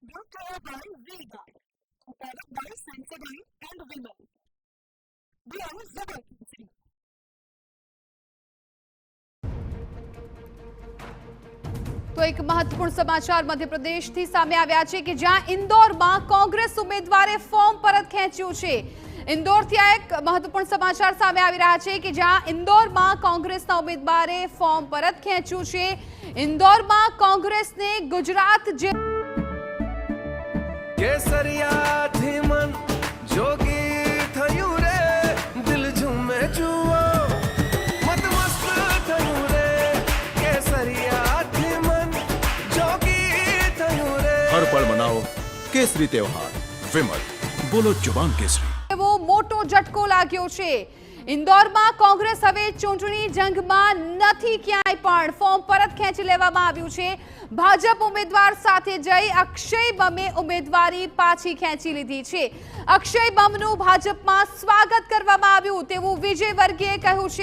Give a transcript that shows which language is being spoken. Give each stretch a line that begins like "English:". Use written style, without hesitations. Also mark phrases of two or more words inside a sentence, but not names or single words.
English: brought to you by V-Guard, powered by Sensodyne and Vimal. We are Zubal Kinsey.
Gujarati: તો એક મહત્વપૂર્ણ સમાચાર મધ્યપ્રદેશથી સામે આવ્યા છે કે જ્યાં ઇન્દોરમાં કોંગ્રેસ ઉમેદવારે ફોર્મ પરત ખેંચ્યું છે। ઇન્દોરથી આ એક મહત્વપૂર્ણ સમાચાર સામે આવી રહ્યા છે કે જ્યાં ઇન્દોરમાં કોંગ્રેસના ઉમેદવારે ફોર્મ પરત ખેંચ્યું છે। ઇન્દોરમાં કોંગ્રેસને ગુજરાત જે કેસરિયાથી મન જોગી થયું રે દિલ ઝૂમે જુઓ મત મસ્ત થયું રે કેસરિયાથી મન જોગી થયું રે
Hindi: हर पल मनाओ केसरी त्योहार विमल बोलो जुबान केसरी।
Gujarati: એવો મોટો ઝટકો લાગ્યો છે। ઇન્દોરમાં કોંગ્રેસ હવે ચૂંટણી જંગમાં નથી, ક્યાંય પણ ફોર્મ પરત ખેંચી લેવામાં આવ્યું છે। ભાજપ ઉમેદવાર સાથે જઈ અક્ષય બમે ઉમેદવારી પાછી ખેંચી લીધી છે। અક્ષય બમનું ભાજપમાં સ્વાગત કરવામાં આવ્યું તેવું વિજય વર્ગીએ કહ્યું છે।